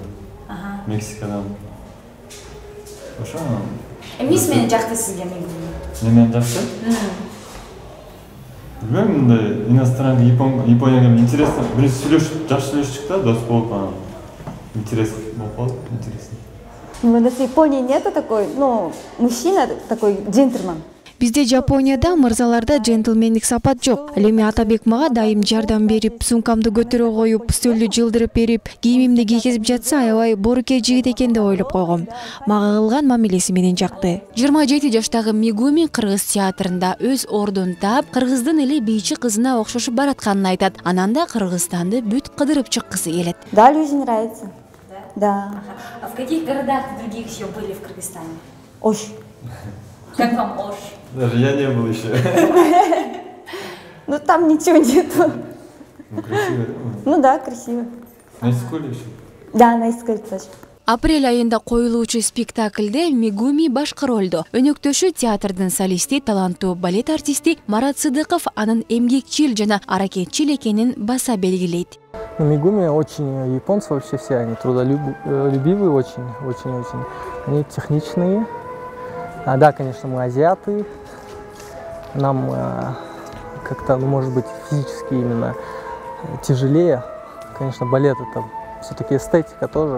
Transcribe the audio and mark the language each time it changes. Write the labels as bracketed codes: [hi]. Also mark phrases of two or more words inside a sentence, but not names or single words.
[ky] Мексикадан. Ошо Эмнеси менен жакты сизге Мегуми? Менен жакты? Билбейм, мындай иностранный Японияга интересно. Биринчи сүйлөшүп, жакшы сүйлөшчүк да, дос болуп анан. Интерес болуп калды, [ru] интересно. У нас в Японии нету такой, мужчина такой джентльмен. [ky] Бизде Жапонияда мырзаларда джентльмендик сапат жок. Ал эми Атабек мага дайым жардам берип, сумкамды көтөрө коюп, стөлдү жылдырып берип, кийимимди кийгизип жатса, аябай боруке жигит экен деп ойлоп койгом. Мага кылган мамилеси менен жакты. 27 жаштагы Мегуми кыргыз театрында өз ордун таап, кыргыздын эле бийчи кызына окшошуп баратканын айтат. Анан да Кыргызстанды бүт кыдырып чыккысы келет. [ru] Да, людям нравится. Да. А в каких городах других еще были в Кыргызстане? Ош. Как вам Ош? Даже я не был еще. Ну там ничего нету. Красиво. Да, красиво. На Искуле еще? Да, на Искуле тоже. [ky] Апрель айында коюлуучу спектакльде Мегуми башкы ролдо. Өнөктөшү театрдын солисти, таланттуу балет артисти Марат Сыдыков анын эмгекчил жана аракетчил экенин баса белгилейт. [ru] Мегуми очень, японцы вообще все, они трудолюбивые очень. Они техничные. Да, конечно, мы азиаты. Нам как-то, может быть, физически именно тяжелее. Конечно, балет это все-таки эстетика тоже.